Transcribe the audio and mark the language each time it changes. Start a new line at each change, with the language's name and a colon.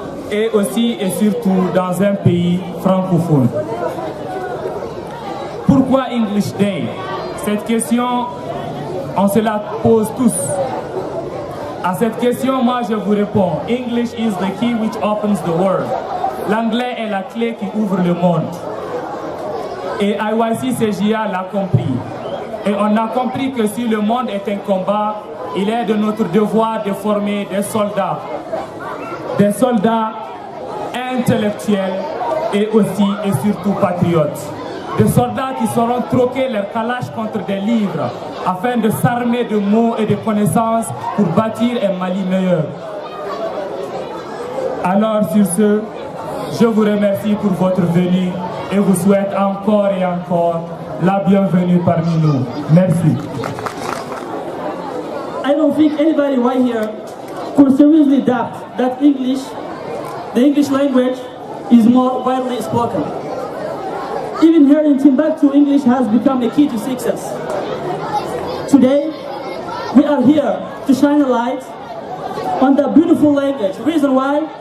French: Et aussi et surtout dans un pays francophone. Pourquoi English Day? Cette question, on se la pose tous. À cette question, moi je vous réponds.
English: English is the key which opens the world.
French: L'anglais est la clé qui ouvre le monde. Et IYC-CJA l'a compris. Et on a compris que si le monde est un combat, il est de notre devoir de former des soldats. Des soldats intellectuels et aussi et surtout patriotes. Des soldats qui sauront troquer leur calage contre des livres afin de s'armer de mots et de connaissances pour bâtir un Mali meilleur. Alors sur ce, je vous remercie pour votre venue et vous souhaite encore et encore la bienvenue parmi nous. Merci.
English: I don't think anybody right here could seriously doubt that the English language is more widely spoken. Even here in Timbuktu, English has become the key to success. Today, we are here to shine a light on that beautiful language. Reason why?